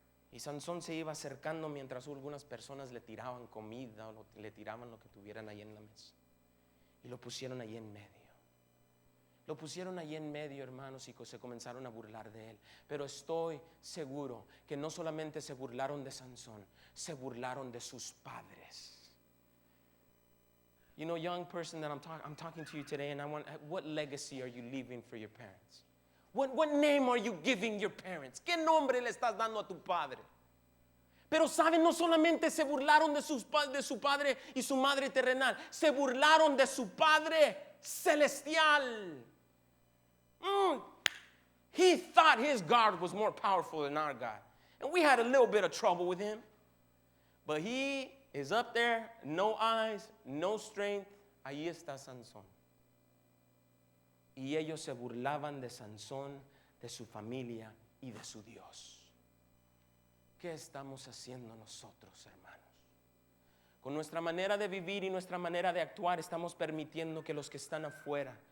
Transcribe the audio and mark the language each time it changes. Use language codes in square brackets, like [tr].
[es] Y Sansón se iba acercando mientras algunas personas le tiraban comida o le tiraban lo que tuvieran ahí en la mesa y lo pusieron ahí en medio. Lo pusieron allí en medio, hermanos, y se comenzaron a burlar de él. Pero estoy seguro que no solamente se burlaron de Sansón, se burlaron de sus padres. [en] You know, young person that I'm talking to you today, and what legacy are you leaving for your parents? What name are you giving your parents? [es] ¿Qué nombre le estás dando a tu padre? Pero saben, no solamente se burlaron de su padre y su madre terrenal, se burlaron de su Padre celestial. [en] He thought his God was more powerful than our God. And we had a little bit of trouble with him. But he is up there, no eyes, no strength. [es] Ahí está Sansón. Y ellos se burlaban de Sansón, de su familia y de su Dios. ¿Qué estamos haciendo nosotros, hermanos? Con nuestra manera de vivir y nuestra manera de actuar estamos permitiendo que los que están afuera.